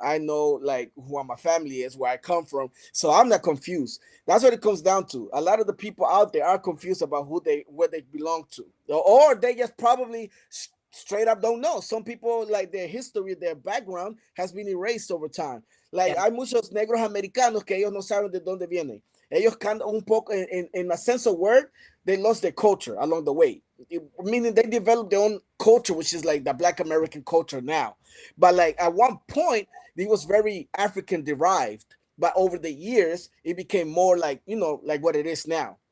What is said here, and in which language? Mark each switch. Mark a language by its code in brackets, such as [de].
[en] I know like who my family is, where I come from. So I'm not confused. That's what it comes down to. A lot of the people out there are confused about who they where they belong to, or they just probably straight up don't know. Some people like their history, their background has been erased over time. Like yeah. [es] hay muchos negros americanos que ellos no saben de dónde vienen. Ellos cantan un poco [en] in a sense of word, they lost their culture along the way. Meaning they developed their own culture, which is like the Black American culture now. But like at one point, it was very African derived. But over the years, it became more like, like what it is now.